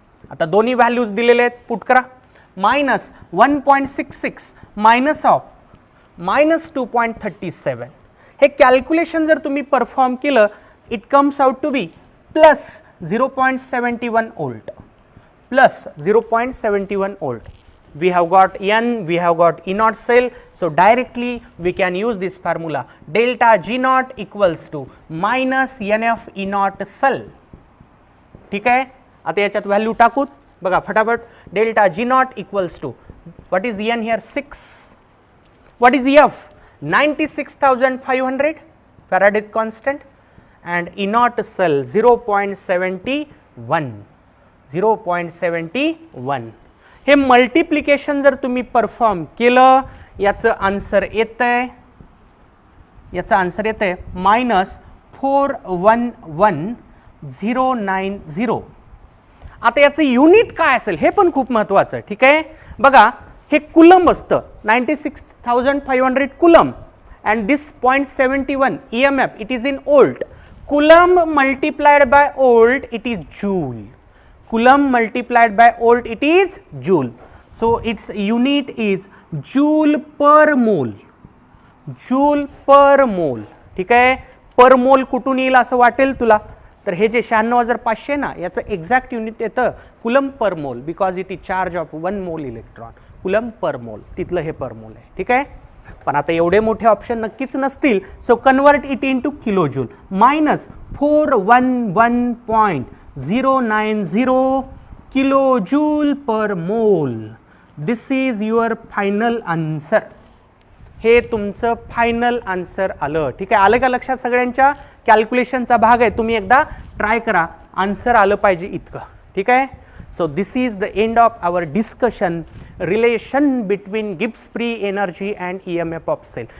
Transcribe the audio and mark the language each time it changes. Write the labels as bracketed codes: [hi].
[mr] आता दोन्ही व्हॅल्यूज दिलेले आहेत, पुट करा. Minus 1.66 minus of minus 2.37. हे कॅल्क्युलेशन जर तुम्ही परफॉर्म केलं, [en] It comes out to be plus 0.71 volt, plus 0.71 volt. We have got n, we have got E naught cell, so directly we can use this formula, delta G naught equals to minus NF E naught cell. [mr] ठीक आहे. आता याच्यात value टाकूत बघा फटाफट. [en] Delta G naught equals to what is n here? 6. What is F? 96,500 Faraday's constant, and E naught cell 0.71. 0.71. [mr] हे multiplication जर तुम्ही perform केलं, याचं आन्सर येतंय, याचं आन्सर येतंय -411,090. आता याचं युनिट काय असेल हे पण खूप महत्वाचं. ठीक आहे. बघा हे कुलम असतं, 96,500 coulomb, [en] and this 0.71 EMF, it is in volt. Coulomb multiplied by volt, it is joule. Coulomb multiplied by volt, it is joule. So its unit is joule per mole. Joule per mole. [mr] ठीक आहे. पर मोल कुठून येईल असं वाटेल तुला? तर हे जे 96,500 ना, याचं एक्झॅक्ट युनिट येतं कुलम पर मोल, [en] Because it is charge of 1 mole electron. [mr] कुलम पर मोल, तिथलं हे पर मोल आहे. ठीक आहे. पण आता एवढे मोठे ऑप्शन नक्कीच नसतील. [en] So convert it into kilo joule. Minus 411.090 kilo joule per mole. This is your final answer. [mr] हे तुमचं फायनल आन्सर आलं. ठीक आहे. आलं का लक्षात? सगळ्यांच्या कॅल्क्युलेशनचा भाग आहे, तुम्ही एकदा ट्राय करा, आन्सर आलं पाहिजे इतकं. ठीक आहे. [en] So this is the end of our discussion relation between Gibbs free energy and EMF of cell.